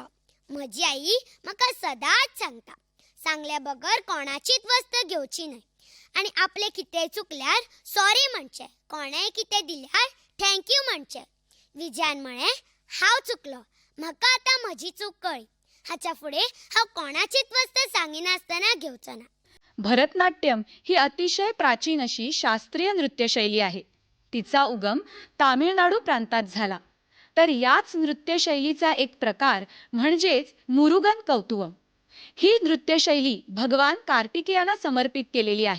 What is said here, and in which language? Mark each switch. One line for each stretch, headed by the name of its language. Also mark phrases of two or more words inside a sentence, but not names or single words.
Konkani: म्हजी आई म्हाका सदांच सांगता, सांगल्या बगर कोणाचीच वस्त घेवची न्हय आनी आपलें कितेंय चुकल्यार सॉरी म्हणचें. कोणेंय कितें दिल्यार थँक्यू म्हणचें. विजयान म्हळें, हांव चुकलो. म्हाका आतां म्हजी चूक कळ्ळी. हाच्या फुडें हांव कोणाचीच वस्त सांगिनासतना घेवचो ना.
Marathi: भरतनाट्यम ही अतिशय प्राचीन अशी शास्त्रीय नृत्यशैली आहे. तिचा उगम तामिळनाडू प्रांतात झाला. तर याच नृत्यशैलीचा एक प्रकार म्हणजेच मुरुगन कौतुवम. ही नृत्यशैली भगवान कार्तिकेयांना समर्पित केलेली आहे.